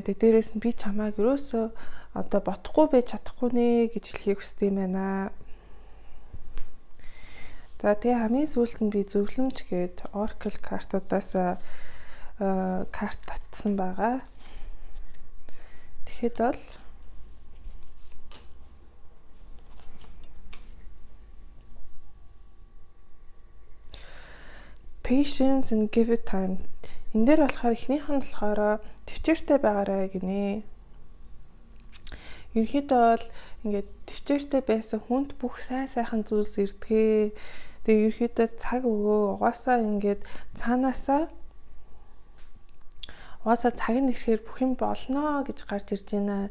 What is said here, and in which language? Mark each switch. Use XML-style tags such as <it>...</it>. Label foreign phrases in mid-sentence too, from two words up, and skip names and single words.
<mn>Дээрээс нь би чамайг ерөөсөө одоо бодохгүй байж чадахгүй нэ гэж хэлхийг хүсдэг юм байна. За тэгээ хамгийн сүүлд нь би зөвлөмж гээд Oracle картуудаас карт татсан байгаа. Тэгэхэд бол</mn> <en>patience and give it time.</en> <mn>Энд дээр болохоор эхнийх нь болохоор төвчээртэй байгаарай гинэ. Ерөнхийдөө бол ингээд төвчээртэй байсан хүнд бүх сайхан зүйлс ирдэгэ. Тэгээ ерөнхийдөө цаг өгөө. Угаасаа ингээд цаанаасаа цаг нь ирэхээр бүх юм болно гэж гарч ирж байна.</mn>